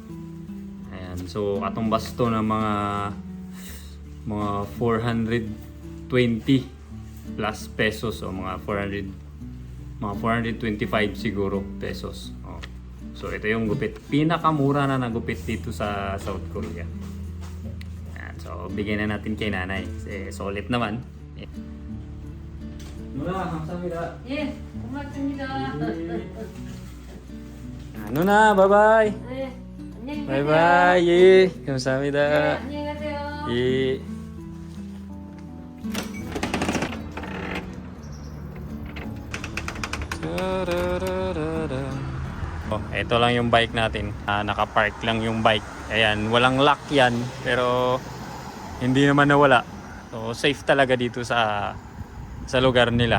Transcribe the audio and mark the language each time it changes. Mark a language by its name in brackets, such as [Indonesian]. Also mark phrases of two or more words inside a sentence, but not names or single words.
[Filipino] Ayan, so katumbas to ng mga 400 plus pesos o mga 425 siguro pesos. Oh. So ito yung gupit. Pinakamura na nagupit dito sa South Korea. Yan. So bigyan na natin kay nanay. Kasi solid naman. Muna, [Korean] 감사합니다. 예, 고맙습니다. [Filipino] Ano na, bye-bye. [Korean] 네, 안녕히 계세요. [Filipino] Bye-bye. 예, [Korean] 네, 감사합니다. 안녕히 가세요. 예. [Filipino] Oh, ito lang yung bike natin. Naka-park lang yung bike. Ayan, walang lock yan. Pero hindi naman nawala. So, safe talaga dito sa lugar nila.